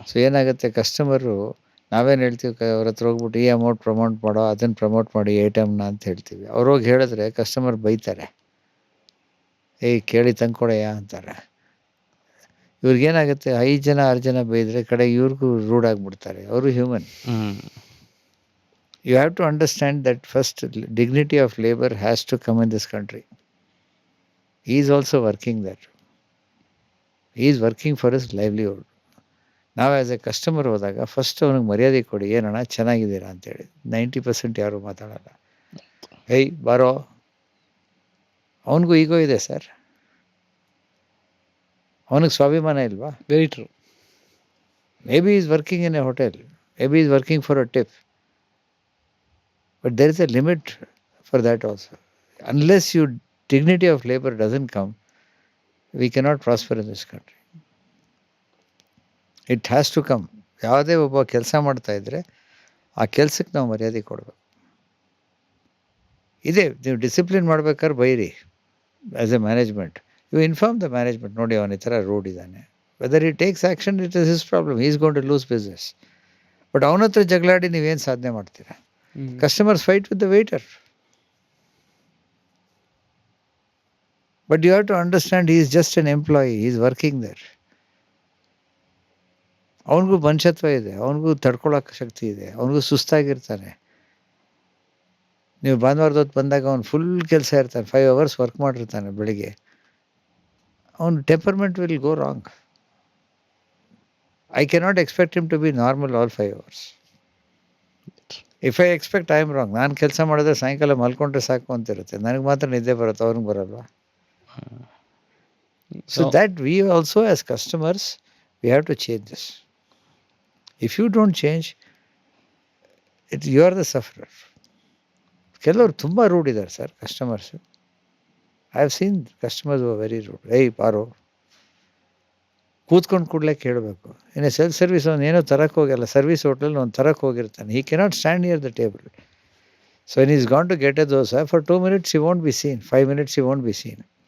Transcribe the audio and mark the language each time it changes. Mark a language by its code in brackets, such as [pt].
[kn] So ಏನಾಗುತ್ತೆ, customer ನಾವೇನು ಹೇಳ್ತೀವಿ, ಅವ್ರ ಹತ್ರ ಹೋಗ್ಬಿಟ್ಟು ಈ ಅಮೌಂಟ್ ಪ್ರಮೋಟ್ ಮಾಡೋ, ಅದನ್ನು ಪ್ರಮೋಟ್ ಮಾಡಿ ಐಟಮ್ನ ಅಂತ ಹೇಳ್ತೀವಿ. ಅವ್ರು ಹೋಗಿ ಹೇಳಿದ್ರೆ ಕಸ್ಟಮರ್ ಬೈತಾರೆ, ಏಯ್ ಕೇಳಿ ತಂದ್ಕೊಡಯ್ಯ ಅಂತಾರೆ. ಇವ್ರಿಗೇನಾಗುತ್ತೆ, 5 ಜನ 6 ಜನ ಬೈದರೆ ಕಡೆ ಇವ್ರಿಗೂ ರೂಡ್ ಆಗಿಬಿಡ್ತಾರೆ. ಅವರು human. [en] You have to understand that first dignity of labor has to come in this country. He is also working there. He is working for his livelihood. [kn] ನಾವು [en] as a customer [kn] ಹೋದಾಗ first ಅವ್ನಿಗೆ ಮರ್ಯಾದೆ ಕೊಡಿ. ಏನಣ್ಣ ಚೆನ್ನಾಗಿದ್ದೀರಾ ಅಂತೇಳಿ. 90% ಯಾರು ಮಾತಾಡಲ್ಲ. ಏಯ್ ಬಾರೋ, ಅವನಿಗೂ ಈಗೋ ಇದೆ ಸರ್. ಅವನಿಗೆ ಸ್ವಾಭಿಮಾನ ಇಲ್ವಾ? [en] Very true. Maybe he's working in a hotel, maybe he's working for a tip. But there is a limit for that also. Unless your dignity of labor doesn't come, we cannot prosper in this country. It has to come. [kn] ಯಾವುದೇ ಒಬ್ಬ ಕೆಲಸ ಮಾಡ್ತಾ ಇದ್ದರೆ ಆ ಕೆಲಸಕ್ಕೆ ನಾವು ಮರ್ಯಾದೆ ಕೊಡಬೇಕು. ಇದೆ, ನೀವು ಡಿಸಿಪ್ಲಿನ್ ಮಾಡ್ಬೇಕಾದ್ರೆ ಬೈರಿ [en] As a management. You inform the management, [kn] ನೋಡಿ ಅವನ ಈ ಥರ ರೂಡ್ ಇದ್ದಾನೆ. [en] Whether he takes action, it is his problem. He's gonna lose business. [kn] But ಅವನ ಹತ್ರ ಜಗಳಾಡಿ ನೀವೇನು ಸಾಧನೆ ಮಾಡ್ತೀರಾ? [en] Customers fight with the waiter. But you have to understand, he is just an employee. He is working there. [kn] ಅವನಿಗೂ ಮನುಷ್ಯತ್ವ ಇದೆ, ಅವನಿಗೂ ತಡ್ಕೊಳಕ್ಕೆ ಶಕ್ತಿ ಇದೆ, ಅವನಿಗೂ ಸುಸ್ತಾಗಿರ್ತಾನೆ. ನೀವು ಭಾನುವಾರದ ಹೊತ್ತು ಬಂದಾಗ ಅವ್ನು ಫುಲ್ ಕೆಲಸ ಇರ್ತಾನೆ, 5 hours ವರ್ಕ್ ಮಾಡಿರ್ತಾನೆ ಬೆಳಿಗ್ಗೆ. [en] ಅವನ temperament will go wrong. I cannot expect him to be normal all 5 hours. If I expect I am wrong. [kn] ನಾನು ಕೆಲಸ ಮಾಡಿದ್ರೆ ಸಾಯಂಕಾಲ ಮಲ್ಕೊಂಡ್ರೆ ಸಾಕು ಅಂತಿರುತ್ತೆ, ನನಗೆ ಮಾತ್ರ ನಿದ್ದೆ ಬರುತ್ತೆ, ಅವ್ರಿಗೆ ಬರಲ್ವಾ? [en] So that we also as customers we have to change this. If you don't change it, you are the sufferer. [kn] ಕೆಲವರು ತುಂಬ ರೂಡ್ ಇದ್ದಾರೆ sir customers. [en] I have seen customers very rude. [kn] ಏಯ್ ಬಾರೋ, ಕೂತ್ಕೊಂಡು ಕೂಡಲೇ ಕೇಳಬೇಕು. ಇನ್ನು ಸೆಲ್ಫ್ ಸರ್ವಿಸ್ ಅವ್ನು ಏನೋ ತರಕ್ಕೆ ಹೋಗಲ್ಲ, ಸರ್ವಿಸ್ ಹೋಟ್ಲಲ್ಲಿ ಅವ್ನು ತರಕ್ಕೆ ಹೋಗಿರ್ತಾನೆ. [en] He cannot stand near the table. So in he's gone to get a dosa for 2 minutes he won't be seen, 5 minutes he won't be seen.